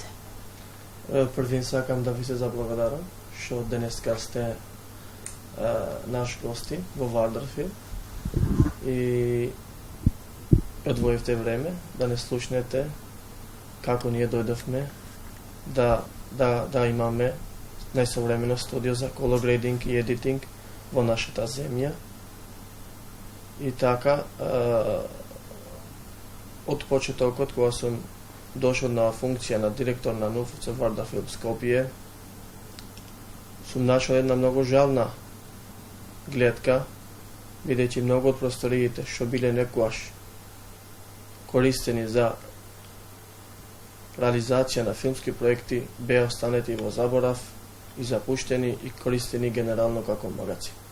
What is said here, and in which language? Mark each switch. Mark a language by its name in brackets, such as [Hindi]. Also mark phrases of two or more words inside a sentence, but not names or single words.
[Macedonian] Првин сакам да ви се заблагодарам што денеска сте наш гости во Вардарфилм и одвоивте време да не слушнете како ние дојдовме да имаме најсовремено студио за [English] color grading [Macedonian] и editing во нашата земја. И така, од почетокот, кога сум дошол на функција на директор на НУФЦ Вардарфилм Скопје, сум нашол една многу жална гледка, бидејќи многу од просториите што биле некогаш користени за реализација на филмски проекти беа останети во заборав и запуштени и користени генерално како магазин.